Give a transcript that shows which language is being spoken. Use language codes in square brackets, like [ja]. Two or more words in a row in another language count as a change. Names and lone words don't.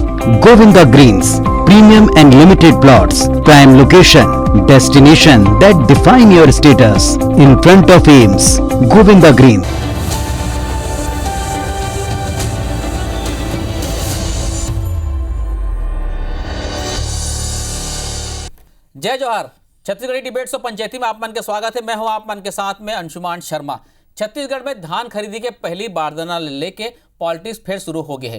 [en] Govinda Greens, premium and limited plots, prime location, destination that define your status. In front of Ames, Govinda Greens. [hne] जय जोहार। छत्तीसगढ़ी डिबेट्स और पंचायती में आप मन के स्वागत है। मैं हूं आप मन के साथ में अंशुमान शर्मा। छत्तीसगढ़ में धान खरीदी के पहली बारदाना लेके पॉलिटिक्स फिर शुरू हो गए है।